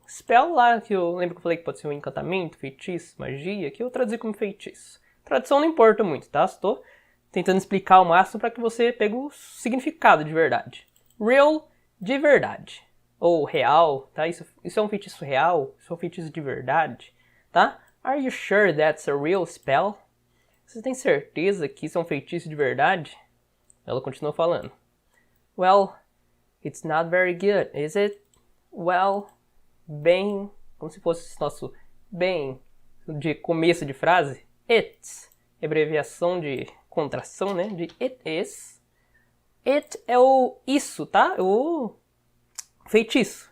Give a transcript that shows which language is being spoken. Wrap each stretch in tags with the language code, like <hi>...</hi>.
<pt>Spell lá, que eu lembro que eu falei que pode ser um encantamento, feitiço, magia, que eu traduzi como feitiço. Tradução não importa muito, tá? Estou tentando explicar ao máximo para que você pegue o significado de verdade. Real, de verdade. Ou real, tá? Isso é um feitiço real, isso é um feitiço de verdade, tá?</pt> <en>Are you sure that's a real spell?</en> <pt>Você tem certeza que isso é um feitiço de verdade? Ela continua falando.</pt> <en>Well, it's not very good, is it?</en> <pt>Well, bem, como se fosse nosso bem de começo de frase. It's, abreviação de contração, né? De it is. It é o isso, tá? O feitiço.</pt>